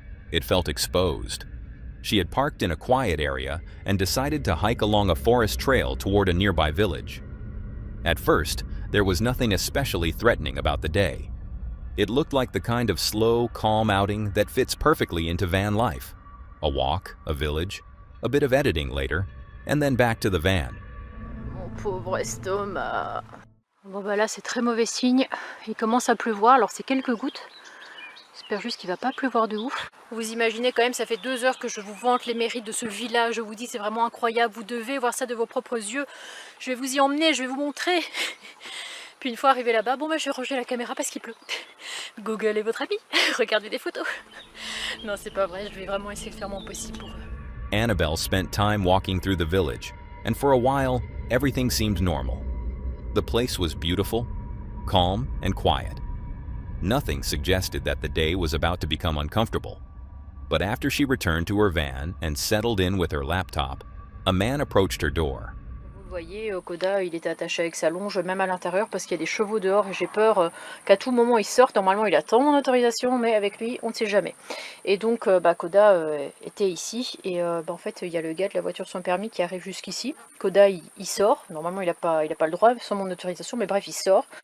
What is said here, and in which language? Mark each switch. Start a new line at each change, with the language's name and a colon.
English: It felt exposed. She had parked in a quiet area and decided to hike along a forest trail toward a nearby village. At first, there was nothing especially threatening about the day. It looked like the kind of slow, calm outing that fits perfectly into van life. A walk, a village, a bit of editing later, and then back to the van.
French: Mon pauvre estomac. Bon bah là c'est très mauvais signe. Il commence à pleuvoir, alors c'est quelques gouttes. J'espère juste qu'il va pas pleuvoir de ouf. Vous imaginez quand même, ça fait 2 heures que je vous vante les mérites de ce village. Je vous dis c'est vraiment incroyable, vous devez voir ça de vos propres yeux. Je vais vous y emmener, je vais vous montrer. Puis une fois arrivé là-bas, bon bah je vais ranger la caméra parce qu'il pleut. Google est votre ami, regardez des photos. Non c'est pas vrai, je vais vraiment essayer de faire mon possible pour eux.
English: Annabelle spent time walking through the village, and for a while, everything seemed normal. The place was beautiful, calm, and quiet. Nothing suggested that the day was about to become uncomfortable. But after she returned to her van and settled in with her laptop, a man approached her door.
French: Vous voyez, Koda, il était attaché avec sa longe, même à l'intérieur, parce qu'il y a des chevaux dehors et j'ai peur qu'à tout moment il sorte. Normalement, il attend mon autorisation, mais avec lui, on ne sait jamais. Et donc, Koda était ici et en fait, il y a le gars de la voiture sans permis qui arrive jusqu'ici. Koda, il sort. Normalement, il a pas le droit sans mon autorisation, mais bref, il sort.